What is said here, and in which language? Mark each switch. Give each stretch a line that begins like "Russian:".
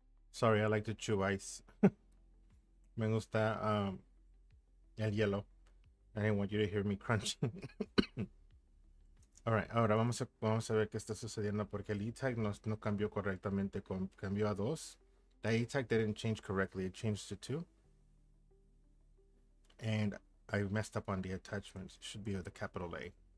English: Sorry, I like to chew ice.
Spanish: Me gusta el hielo.
English: I didn't want you to hear me crunching. Alright,
Spanish: ahora vamos a ver qué está sucediendo porque el e tag no cambió correctamente, cambió a 2.
English: The e tag didn't change correctly, it changed to 2. And I messed up on the attachments. It should be with the capital A.